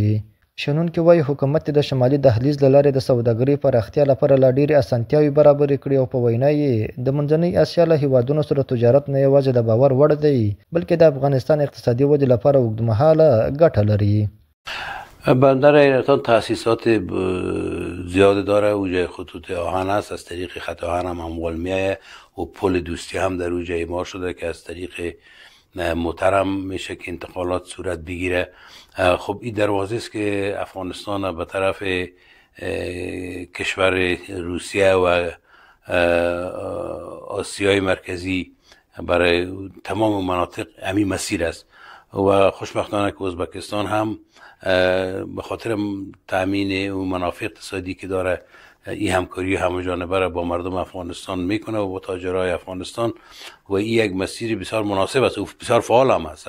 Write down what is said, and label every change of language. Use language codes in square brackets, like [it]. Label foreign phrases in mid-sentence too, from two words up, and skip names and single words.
[ps] شنونکي وایي حکومت د شمالي دهلیز له لارې د سوداګرۍ پراختیا لپاره لا ډېرې اسانتیاوې برابرې کړي او په وینا یې د منځنۍ اسیا له هیوادونو سره تجارت نه یوازې د باور وړ دی، بلکې د افغانستان اقتصادي ودې لپاره اوږدمهاله ګټه لري. [fa] بندر حیرتان تأسیسات زیاد داره. اوجه خطوط آهن است، از طریق خط آهن هم اموال میآید و پل دوستی هم در اوجه اعمار شده که از طریق محترم میشه که انتقالات صورت بگیره. خب این دروازه است که افغانستان به طرف کشور روسیه و آسیای مرکزی برای تمام مناطق همین مسیر است و خوشبختانه که ازبکستان هم به خاطر تأمین و منافع اقتصادی که داره این همکاری همه‌جانبه را با مردم افغانستان میکنه و با تاجرای افغانستان و این یک مسیر بسیار مناسب است و بسیار فعال هم است.